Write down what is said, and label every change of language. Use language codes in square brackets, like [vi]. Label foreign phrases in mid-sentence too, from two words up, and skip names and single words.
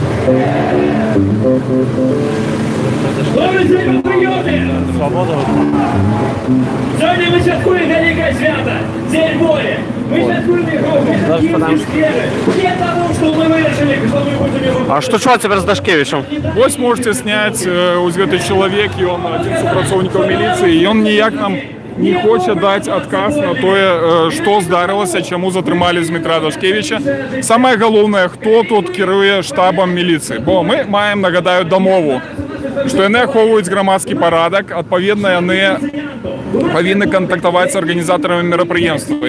[ru] Добрый день, патриоты! Сегодня мы святкуем великое свято, День воли. Мы святкуем его в Киевском сквере. Не потому, что мы решили, что мы будем его... [be] А что чуваць цяпер з Дашкевічем? Вось можете снять ось гэты чалавек, і он адзін з супрацоўнікаў міліцыі, і он ніяк нам не хоча даць адказ на тое, што здарылася, чаму затрымалі Дмітра Дашкевіча. Самае галоўнае, хто тут кіруе штабам міліцыі, бо мы маем, нагадаю, дамову, што яны ахоўваюць грамадскі парадак, адпаведна яны павінны кантактаваць з арганізатарамі мерапрыемства.